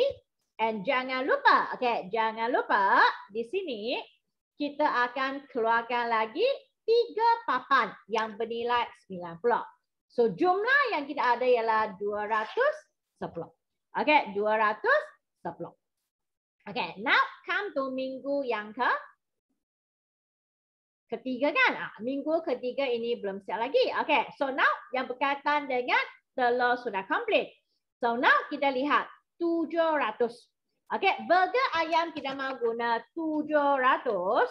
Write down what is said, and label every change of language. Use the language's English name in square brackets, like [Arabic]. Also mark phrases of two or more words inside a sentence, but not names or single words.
[Malay] And jangan lupa, jangan lupa di sini kita akan keluarkan lagi 3 papan yang bernilai 90. So jumlah yang kita ada ialah 210. Okey, 210. [English] Okay, now come to [Malay] minggu yang ketiga kan? Minggu ketiga ini belum siap lagi. [English] Okay, so now [Malay] yang berkaitan dengan telur sudah komplit. [English] So now [Malay] kita lihat 700. Okay, burger ayam kita mahu guna 700.